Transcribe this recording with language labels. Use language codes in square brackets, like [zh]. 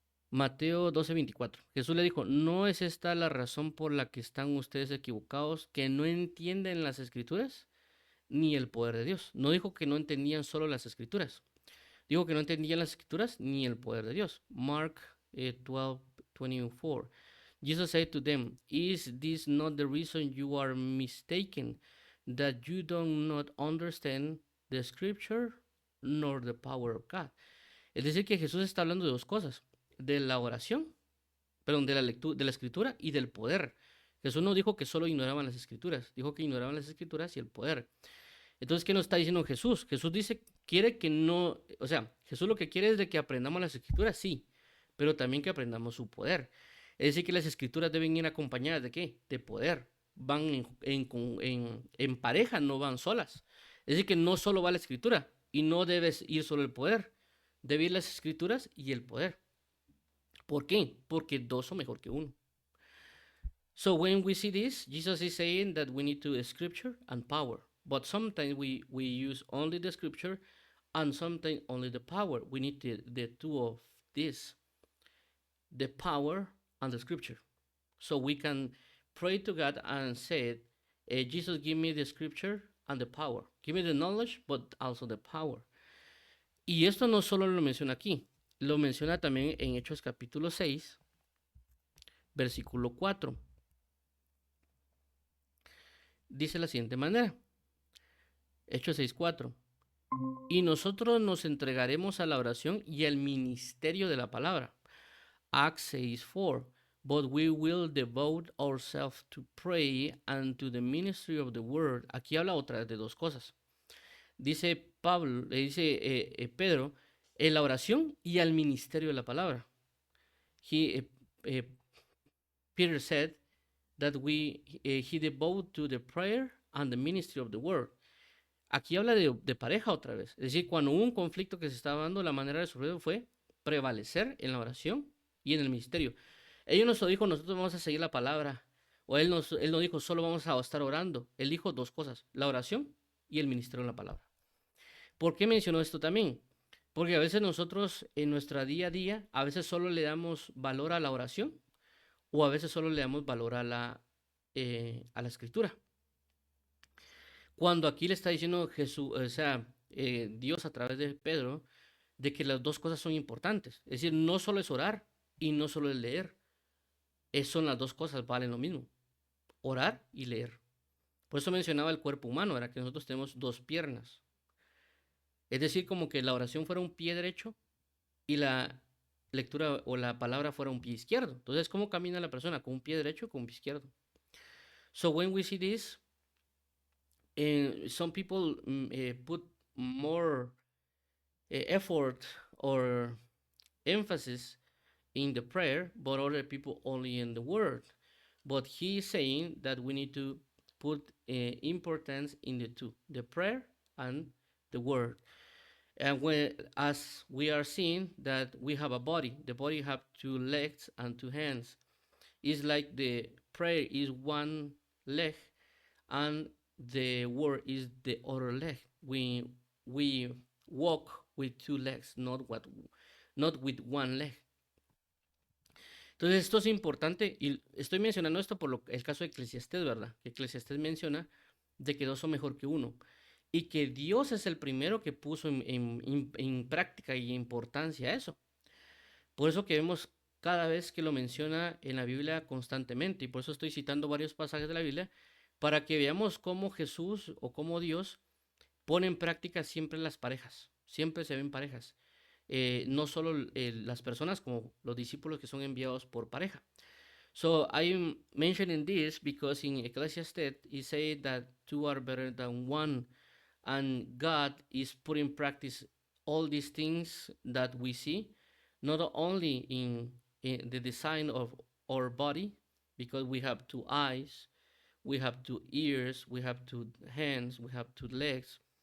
[es] Mateo 12:24. Jesús le dijo, ¿no es esta la razón por la que están ustedes equivocados, que no entienden las escrituras ni el poder de Dios? No dijo que no entendían solo las escrituras. Dijo que no entendían las escrituras ni el poder de Dios. [en] Mark 12:24. Jesus said to them, is this not the reason you are mistaken, that you do not understand the scripture nor the power of God? [es] Es decir, que Jesús está hablando de dos cosas, de la oración, perdón, de la lectura, de la escritura y del poder. Jesús no dijo que solo ignoraban las escrituras, dijo que ignoraban las escrituras y el poder. Entonces, ¿qué nos está diciendo Jesús? Jesús dice, quiere que no, o sea, Jesús lo que quiere es de que aprendamos las escrituras, sí, pero también que aprendamos su poder. Es decir, que las escrituras deben ir acompañadas de ¿qué? De poder. Van en pareja, no van solas. Es decir, que no solo va la escritura y no debes ir solo el poder. Debe ir las escrituras y el poder. ¿Por qué? Porque dos son mejor que uno. [en] So when we see this, Jesus is saying that we need to scripture and power. But sometimes we use only the scripture and sometimes only the power. We need the two of this, the power and the scripture. So we can pray to God and say, Jesus, give me the scripture and the power. Give me the knowledge, but also the power. [es] Y esto no solo lo menciona aquí, lo menciona también en Hechos capítulo 6, versículo 4. Dice la siguiente manera. Hechos 6:4. Y nosotros nos entregaremos a la oración y al ministerio de la palabra. [en] Acts 6:4. But we will devote ourselves to pray and to the ministry of the word. [es] Aquí habla otra vez de dos cosas. Dice Pablo, le dice Pedro, en la oración y al ministerio de la palabra. [en] Peter said that he devoted to the prayer and the ministry of the word. [es] Aquí habla de pareja otra vez. Es decir, cuando hubo un conflicto que se estaba dando, la manera de resolverlo fue prevalecer en la oración y en el ministerio. Él no dijo, nosotros vamos a seguir la palabra. O él no dijo, solo vamos a estar orando. Él dijo dos cosas, la oración y el ministerio de la palabra. ¿Por qué mencionó esto también? Porque a veces nosotros en nuestra día a día, a veces solo le damos valor a la oración o a veces solo le damos valor a la escritura. Cuando aquí le está diciendo Jesús, o sea, Dios a través de Pedro, de que las dos cosas son importantes. Es decir, no solo es orar y no solo es leer. Son las dos cosas, valen lo mismo. Orar y leer. Por eso mencionaba el cuerpo humano, era que nosotros tenemos dos piernas. Es decir, como que la oración fuera un pie derecho y la lectura o la palabra fuera un pie izquierdo. Entonces, ¿cómo camina la persona? ¿Con un pie derecho o con un pie izquierdo? [en] So when we see this, some people put more effort or emphasis in the prayer, but other people only in the word. But he is saying that we need to put importance in the two, the prayer and the word. And as we are seeing that we have a body, the body have two legs and two hands. It's like the prayer is one leg and the word is the other leg. We walk with two legs, not with one leg. [es] Entonces esto es importante y estoy mencionando esto por el caso de Eclesiastés, ¿verdad? Que Eclesiastés menciona de que dos son mejor que uno y que Dios es el primero que puso en práctica y importancia eso. Por eso que vemos cada vez que lo menciona en la Biblia constantemente y por eso estoy citando varios pasajes de la Biblia para que veamos cómo Jesús o cómo Dios pone en práctica siempre las parejas, siempre se ven parejas. No solo las personas como los discípulos que son enviados por pareja. [en] So I'm mentioning this because in Ecclesiastes it says that two are better than one, and God is putting in practice all these things that we see, not only in the design of our body, because we have two eyes, we have two ears, we have two hands, we have two legs,